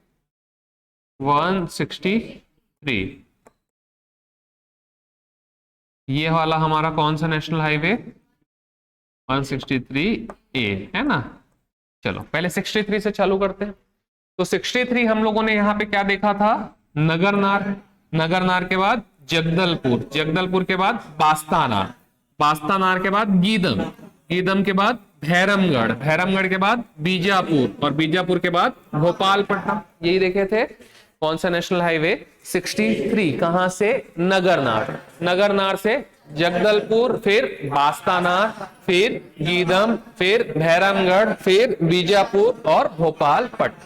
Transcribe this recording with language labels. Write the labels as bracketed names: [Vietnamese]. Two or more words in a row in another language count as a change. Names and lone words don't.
[Hindi] 163। ये वाला हमारा कौन सा [English] national highway? [Hindi] 163 ए, है ना। चलो पहले 63 से चालू करते हैं। तो 63 हम लोगों ने यहाँ पे क्या देखा था? नगरनार। नगरनार के बाद जगदलपुर, जगदलपुर के बाद बास्तानार, बास्तानार के बाद गीदम, गीदम के बाद भैरमगढ़, भैरमगढ़ के बाद बीजापुर, और बीजापुर के बाद भोपालपट्टनम। यही देखे थे। कौन सा [English] national highway? [Hindi] 63। कहां से? नगरनार। नगरनार से जगदलपुर, फिर बास्तानार, फिर गीदम, फिर भैरमगढ़, फिर बीजापुर और भोपालपट्टनम।